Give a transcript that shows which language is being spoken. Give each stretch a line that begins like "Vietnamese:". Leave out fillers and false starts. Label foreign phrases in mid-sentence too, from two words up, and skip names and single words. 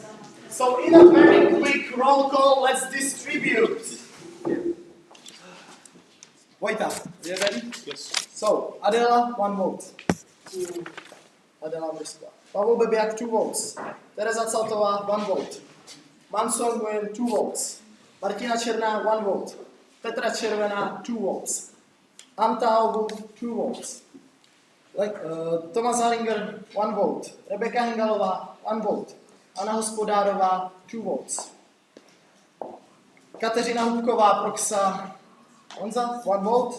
English: So in a very quick roll call, let's distribute. Vojta, are you ready? Yes. So, Adela, 1 vote. Adela Mrskva. Pavel Bebiak, 2 votes. Tereza Caltová, 1 vote. Manson Nguyen, 2 votes. Martina Černá, 1 vote. Petra Červená, 2 votes. Anta Albu, 2 votes. Tomas Haringer, 1 vote. Rebeka Hingalová, 1 vote. Anna Hospodárová, 2 votes. Kateřina Hubková, Proxa, Honza, 1 vote.